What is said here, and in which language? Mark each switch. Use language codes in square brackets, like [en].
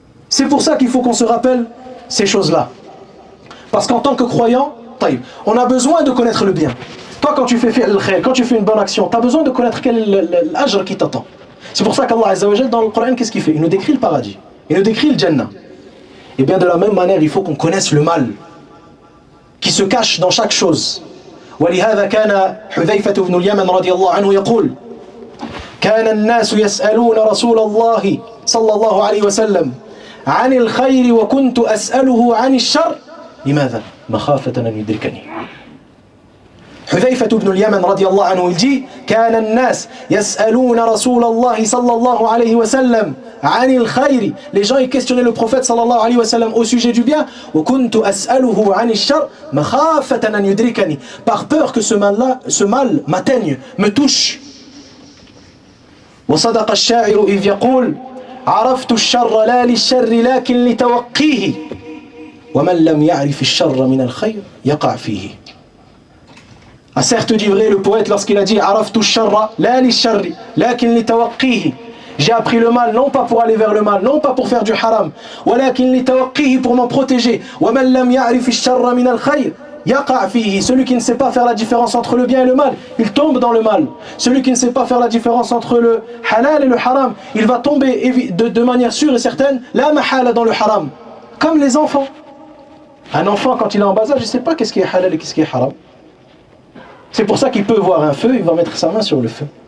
[fr] C'est pour ça qu'il faut qu'on se rappelle ces choses-là. Parce qu'en tant que croyant, taïb, on a besoin de connaître le bien. Toi, quand tu fais le khair, quand tu fais une bonne action, tu as besoin de connaître quel est l'ajr qui t'attend. C'est pour ça qu'Allah Azza wa Jal, dans le Coran, qu'est-ce qu'il fait? Il nous décrit le paradis. Il nous décrit le Jannah. Et bien de la même manière, il faut qu'on connaisse le mal qui se cache dans chaque chose. [ar] ولهذا كان حذيفة بن اليمن رضي الله عنه يقول: كان الناس يسألون رسول الله صلى الله عليه وسلم عن الخير وكنت أسأله عن الشر. لماذا؟ مخافة أن يدركني. حذيفة بن اليمن رضي الله عنه [fr] il dit: [ar] كان الناس يسألون رسول الله صلى الله عليه وسلم عن الخير. [fr] Les gens ils questionnaient le prophète [ar] صلى الله عليه وسلم [fr] au sujet du bien. [ar] وكنت أسأله عن الشر مخافة أن يدركني. [fr] Par peur que ce mal m'atteigne, me touche. [ar] وصدق الشاعر إذ يقول: عرفت الشر لا للشر لكن لتوقيه ومن لم يعرف الشر من الخير يقع فيه. [fr] A certes dit vrai le poète lorsqu'il a dit: [ar] عرفت الشر لا للشر لكن لتوقيه. [fr] J'ai appris le mal non pas pour aller vers le mal, non pas pour faire du haram, [ar] ولكن لتوقيه, [fr] pour m'en protéger. [ar] ومن لم يعرف الشر من الخير يقع فيه. [fr] Celui qui ne sait pas faire la différence entre le bien et le mal, il tombe dans le mal. Celui qui ne sait pas faire la différence entre le halal et le haram, il va tomber de manière sûre et certaine, la mahala, dans le haram. Comme les enfants. Un enfant, quand il est en bas âge, il ne sait pas qu'est-ce qui est halal et qu'est-ce qui est haram. C'est pour ça qu'il peut voir un feu, il va mettre sa main sur le feu.